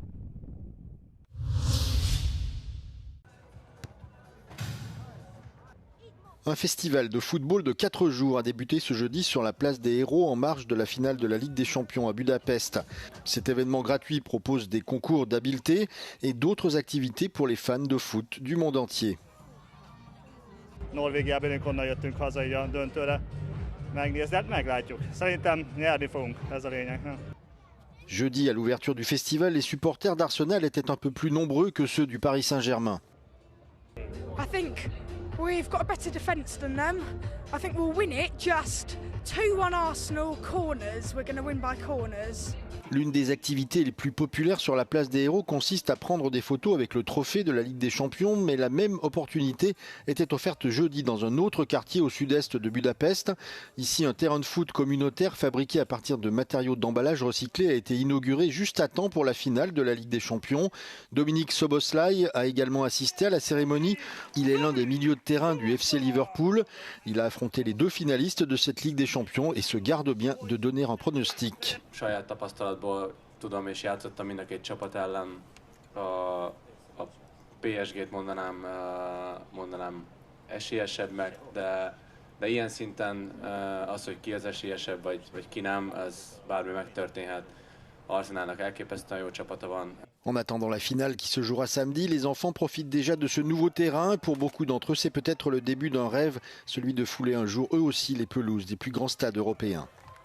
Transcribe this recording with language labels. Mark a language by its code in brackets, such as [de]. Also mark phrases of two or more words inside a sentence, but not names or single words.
[fr] Un festival de football de 4 jours a débuté ce jeudi sur la place des Héros en marge de la finale de la Ligue des Champions à Budapest. Cet événement gratuit propose des concours d'habileté et d'autres activités pour les fans de foot du monde entier. [hu] Norvégiában onnan jöttünk haza így a döntőre megnézni, hát meglátjuk. Szerintem nyerni fogunk, ez a lényeg. [fr] Jeudi, à l'ouverture du festival, les supporters d'Arsenal étaient un peu plus nombreux que ceux du Paris Saint-Germain. [en] I think we've got a better defence than them. I think we'll win it, just 2-1 Arsenal corners. We're going to win by corners. [fr] L'une des activités les plus populaires sur la place des Héros consiste à prendre des photos avec le trophée de la Ligue des Champions, mais la même opportunité était offerte jeudi dans un autre quartier au sud-est de Budapest. Ici, un terrain de foot communautaire fabriqué à partir de matériaux d'emballage recyclés a été inauguré juste à temps pour la finale de la Ligue des Champions. Dominique Szoboszlai a également assisté à la cérémonie. Il est l'un des milieux de terrain du FC Liverpool. Il a affronté les deux finalistes de cette Ligue des Champions et se garde bien de donner un pronostic. [hu] Tudom, és játszottam mind a két csapat ellen. A PSG-t mondanám esélyesebbnek, de ilyen szinten az, hogy ki az esélyesebb, vagy ki nem, az bármi megtörténhet. Arsenalnak elképesztően jó csapata van. [fr] En attendant la finale qui se jouera samedi, les enfants profitent déjà de ce nouveau terrain. Pour beaucoup d'entre eux, c'est peut-être le début d'un rêve, celui de fouler un jour eux aussi les pelouses des plus grands stades européens.